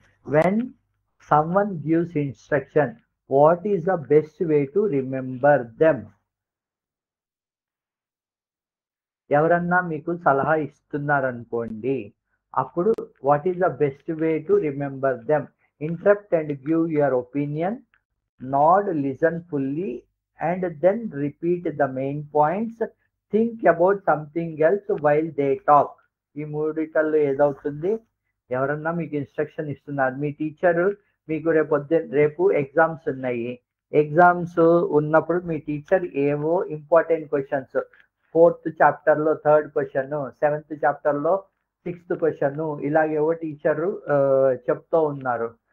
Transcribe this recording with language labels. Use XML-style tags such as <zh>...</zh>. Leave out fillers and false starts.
<en>When someone gives instruction, what is the best way to remember them?</en> <te>ఎవరన్నా మీకు సలహా ఇస్తున్నారనుకోండి. అప్పుడు</te> <en>What is the best way to remember them? Interrupt and give your opinion, nod, listen fully, and then repeat the main points. Think about something else while they talk.</en> <te>ఈ మూడిటల్లో ఏదవుతుంది? ఎవరన్నా మీకు instruction ఇస్తున్నారు. మీ teacher మీకు రేపు exams ఉన్నాయి. Exams ఉన్నప్పుడు మీ teacher ఏవో important questions 4థ్ చాప్టర్‌లో 3rd క్వెషన్, 7థ్ చాప్టర్‌లో 6థ్ క్వెషన్ ఇలాగేవో టీచరు చెప్తూ ఉన్నారు.</te>